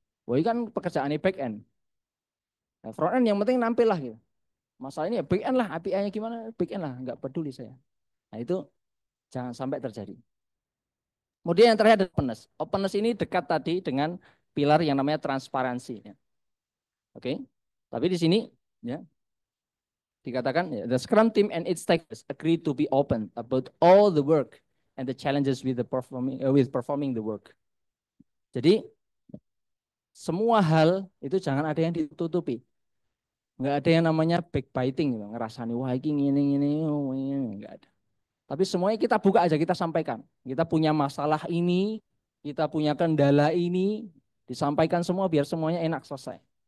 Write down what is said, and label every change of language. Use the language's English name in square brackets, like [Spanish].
[Indonesian] Wah, ini kan pekerjaannya back end. Nah, front end yang penting nampil lah gitu. Masalah ini ya back end lah, API-nya gimana, back end lah, nggak peduli saya. Nah itu jangan sampai terjadi. Kemudian yang terakhir ada openness. Openness ini dekat tadi dengan pilar yang namanya transparansi. Ya. Oke, tapi di sini ya dikatakan ya, [English] the Scrum team and its stakeholders agree to be open about all the work and the challenges with performing the work. [Indonesian] Jadi semua hal itu jangan ada yang ditutupi. Nggak ada yang namanya backbiting, gitu. Ngerasani wah ini, nggak ada. Tapi semuanya kita buka aja, kita sampaikan. Kita punya masalah ini, kita punya kendala ini, disampaikan semua biar semuanya enak selesai.